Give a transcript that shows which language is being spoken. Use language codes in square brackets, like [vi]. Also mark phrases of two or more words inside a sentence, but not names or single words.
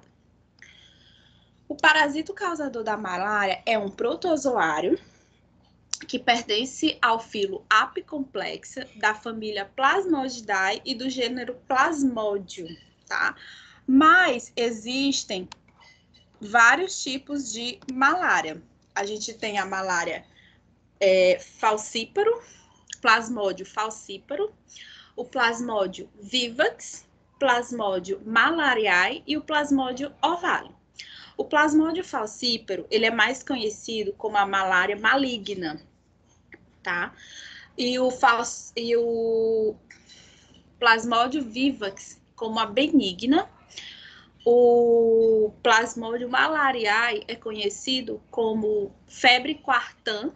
[pt] O parasito causador da malária é um protozoário que pertence ao filo Apicomplexa, da família Plasmodidae e do gênero Plasmodium, tá? Mas existem vários tipos de malária. A gente tem a malária falcíparo, Plasmodium falcíparo, o Plasmodium vivax, Plasmodium malariae e o Plasmodium ovale. O Plasmodium falcíparo, ele é mais conhecido como a malária maligna, tá? E o Plasmodium vivax como a benigna. O Plasmodium malariae é conhecido como febre quartã.